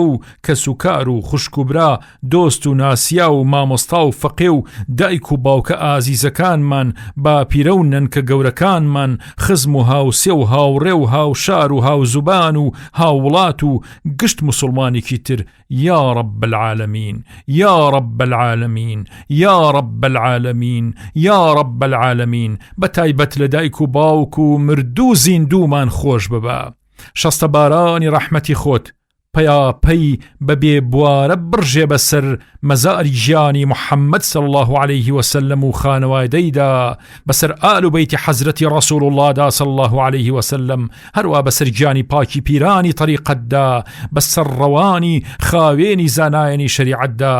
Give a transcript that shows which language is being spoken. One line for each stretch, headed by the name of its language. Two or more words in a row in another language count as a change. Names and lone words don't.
Central Kurdish: و کەس و کار و خوشک و برا، دۆست و ناسیا و مامۆستا و فەقێ و دایک و باوکە ئازیزەکانمان، با پیرە و نەنکە گەورەکانمان، خزم و هاوسێ و هاوڕێ و هاوشار و هاوزوبان و هاوڵات و گشت مسلمانێکی تر
Arabic: یا رب العالمین یا رب العالمین یا رب العالمین یا رب العالمین.
Central Kurdish: بەتایبەت لە دایک و باوک و مردوو زیندومان خۆش ببە. شەستە بارانی ڕەحمەتی خۆت پەیاپەی بەبێ بوارە بڕژێ بەسەر مەزاری ژیانی محەممەد
Arabic: صلی الله عليه وسلم
Central Kurdish: و خانەوادەیدا، بەسەر ئال و بەیتی حەزرەتی ڕەسوڵ اللهدا
Arabic: صلی الله عليه وسلم،
Central Kurdish: هەروە بەسەر گیانی پاکی پیرانی طریقەتدا، بەسەر ڕەوانی خاوێنی زانایانی شریعەتدا.